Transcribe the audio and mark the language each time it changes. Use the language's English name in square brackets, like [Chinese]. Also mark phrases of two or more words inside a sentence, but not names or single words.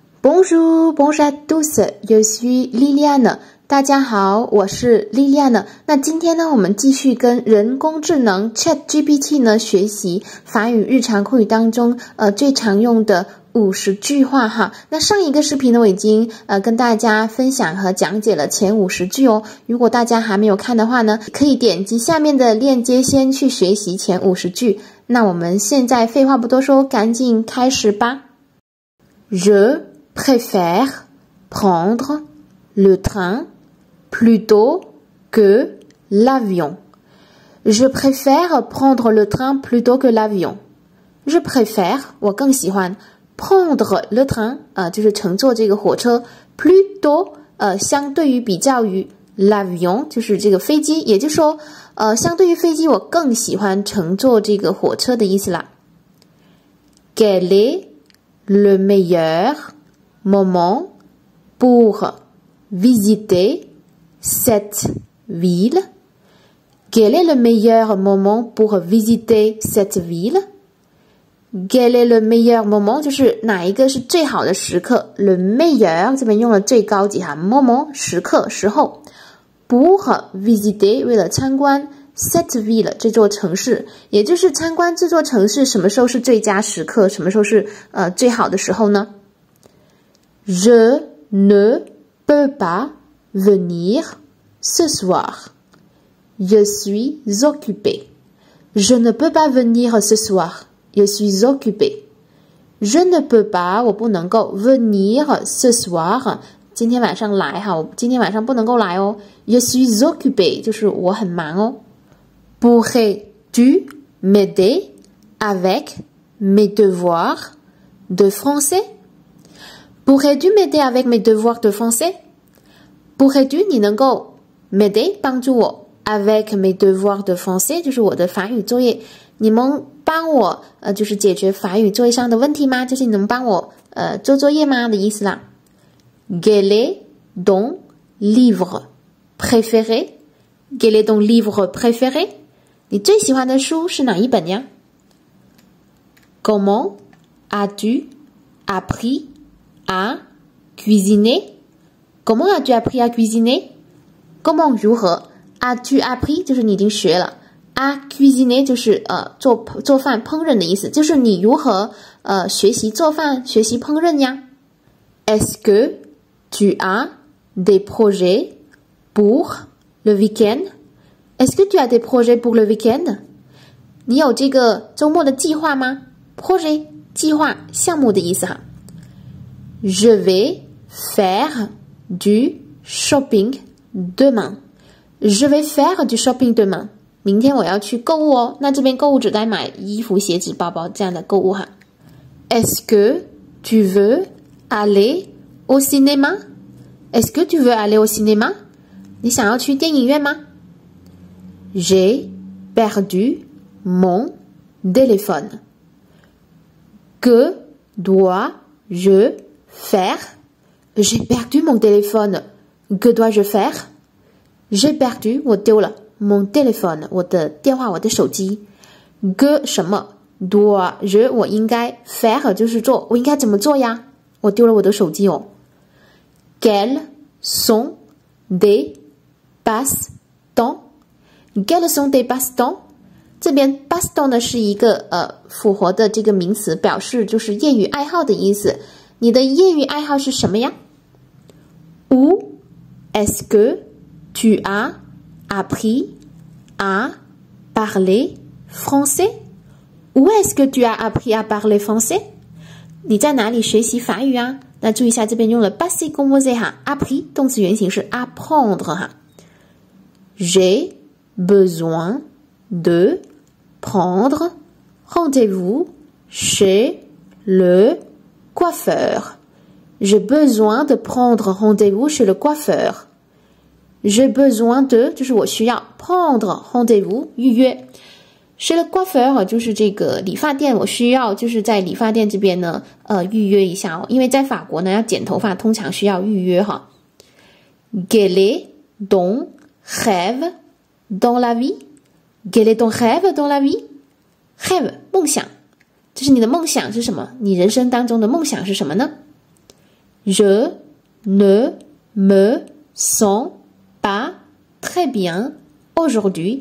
[French] Bonjour, bonjour à tous, je suis Liliane。 [Chinese] 大家好，我是 Liliane。那今天呢，我们继续跟人工智能 ChatGPT 呢学习法语日常口语当中最常用的50句话哈。那上一个视频呢，我已经跟大家分享和讲解了前50句哦。如果大家还没有看的话呢，可以点击下面的链接先去学习前50句。那我们现在废话不多说，赶紧开始吧。 [French] Je préfère prendre le train plutôt que l'avion. Je préfère prendre le train plutôt que l'avion. Je préfère [Chinese] 我更喜欢 [French] prendre le train [Chinese] 就是乘坐这个火车 plutôt 相对于比较于 l'avion 就是这个飞机，也就是说相对于飞机我更喜欢乘坐这个火车的意思啦。 [French] Quel est le meilleur moment pour visiter cette ville? Quel est le meilleur moment pour visiter cette ville? Quel est le meilleur moment [Chinese] 就是哪一个是最好的时刻 [French] Le meilleur [Chinese] 这边用了最高级哈 moment 时刻时候 [French] Pour visiter [Chinese] 为了参观 [French] cette ville [Chinese] 这座城市，也就是参观这座城市什么时候是最佳时刻，什么时候是最好的时候呢？ [French] Je ne peux pas venir ce soir. Je suis occupé. Je ne peux pas venir ce soir. Je suis occupé. Je ne peux pas [Chinese] 我不能够 [French] venir ce soir [Chinese] 今天晚上来哈，我今天晚上不能够来哦。 [French] Je suis occupé [Chinese] 就是我很忙哦。 [French] Pourrais-tu m'aider avec mes devoirs de français? Pourrais-tu m'aider avec mes devoirs de français? Pourrais-tu [Chinese] 你能够 m'aider 帮助我 [French] avec mes devoirs de français [Chinese] 就是我的法语作业，你能帮我就是解决法语作业上的问题吗？就是你能帮我做作业吗的意思啦。 [French] Quel est ton livre préféré? Quel est ton livre préféré? [Chinese] 你最喜欢的书是哪一本呀？ [French] Comment as-tu appris à cuisiner? Comment as-tu appris à cuisiner? [Chinese] Comment 如何 [French] as-tu appris [Chinese] 就是你已经学了 [French] à cuisiner [Chinese] 就是做饭烹饪的意思，就是你如何学习做饭学习烹饪呀？ [French] Est-ce que tu as des projets pour le week-end? Est-ce que tu as des projets pour le week-end? [Chinese] 你有这个周末的计划吗？ [French] Projet [Chinese] 计划项目的意思哈。 [French] Je vais faire du shopping demain. Je vais faire du shopping demain. [Chinese] 明天我要去购物哦。那这边购物只该买衣服、鞋子、包包这样的购物哈。 [French] Est-ce que tu veux aller au cinéma? Est-ce que tu veux aller au cinéma? [Chinese] 你想要去电影院吗？ [French] J'ai perdu mon téléphone. Que dois-je faire? J'ai perdu mon téléphone. Que dois-je faire? J'ai perdu [Chinese] 我丢了 [French] mon téléphone [Chinese] 我的电话我的手机 Que 什么 dois-je 我应该 faire 就是做我应该怎么做呀？我丢了我的手机哦。 [French] Quels sont des passe-temps? Quels sont des passe-temps? [Chinese] 这边 passe-temps 呢是一个复合的这个名词，表示就是业余爱好的意思。你的业余爱好是什么呀？ [French] Où est-ce que tu as appris à parler français? Où est-ce que tu as appris à parler français? [Chinese] 你在哪里学习法语啊？那注意一下，这边用了 [French] passé composé [Chinese] 哈 appris 动词原形是 apprendre 哈。 [French] J'ai besoin de prendre rendez-vous chez le coiffeur. J'ai besoin de prendre rendez-vous chez le coiffeur. J'ai besoin de [Chinese] 就是我需要 [French] prendre rendez-vous [Chinese] 预约 [French] chez le coiffeur [Chinese] 就是这个理发店，我需要就是在理发店这边呢预约一下哦，因为在法国呢要剪头发通常需要预约哈。 [French] Quel est ton rêve dans la vie? Quel est ton rêve dans la vie? [Chinese] Rêve 梦想，就是你的梦想是什么？你人生当中的梦想是什么呢 [French] Je ne me sens pas très bien aujourd'hui.